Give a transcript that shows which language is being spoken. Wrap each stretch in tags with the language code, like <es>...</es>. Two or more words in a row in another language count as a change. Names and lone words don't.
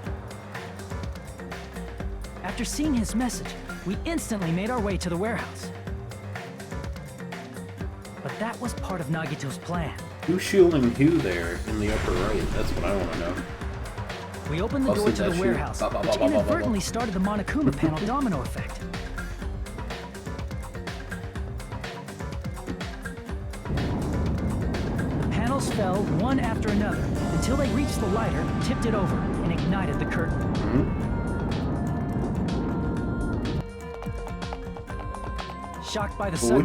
<en>After seeing his message, we instantly made our way to the warehouse. But that was part of Nagito's plan. Who's shielding who there in the upper right? That's what I want to know. We opened the Also, door to that the shoe. warehouse, Ba, ba, ba, which ba, ba, ba, ba. inadvertently started the Monokuma panel domino effect. The panels fell one after another until they reached the lighter, tipped it over, and ignited the curtain. Shocked by the sudden</en>